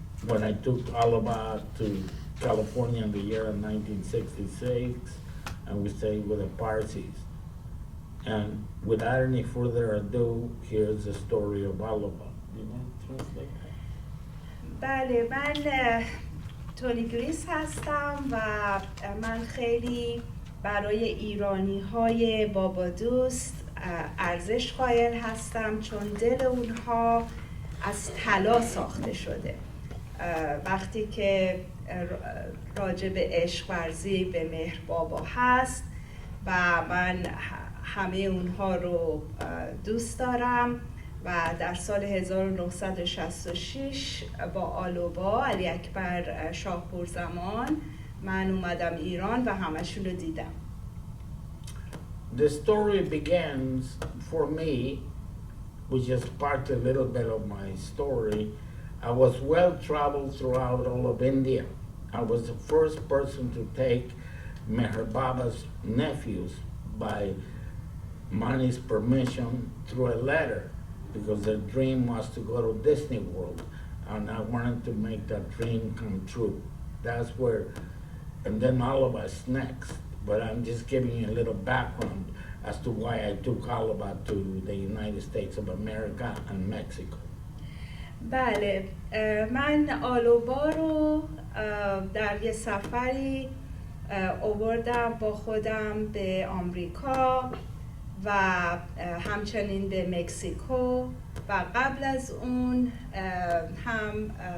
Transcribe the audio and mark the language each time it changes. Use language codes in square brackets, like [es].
[en] When I took Aloba to California in the year of 1966, and we stayed with the Parsis. And without any further ado, here's the story of Aloba. Do you want to translate that? [fa] بله، من تونی گریس هستم و من خیلی برای ایرانی های بابا دوست ارزش قائل هستم، چون دل اونها از طلا ساخته شده. وقتی که راجع به عشق ورزی به مهر بابا هست و من همه اونها رو دوست دارم و در سال 1966 با آلوبا علی اکبر شاهپور زمان من اومدم ایران و همشون رو دیدم. [en] The story begins for me, which is part a little bit of my story. I was well traveled throughout all of India. I was the first person to take Meher Baba's nephews by Mani's permission through a letter, because their dream was to go to Disney World, and I wanted to make that dream come true. That's where, and then all of us next. But I'm just giving you a little background as to why I took Oliver to the United States of America and Mexico. [fa] بله، من آلوبا رو در یه سفری آوردم با خودم به آمریکا و همچنین به مکزیکو و قبل از اون هم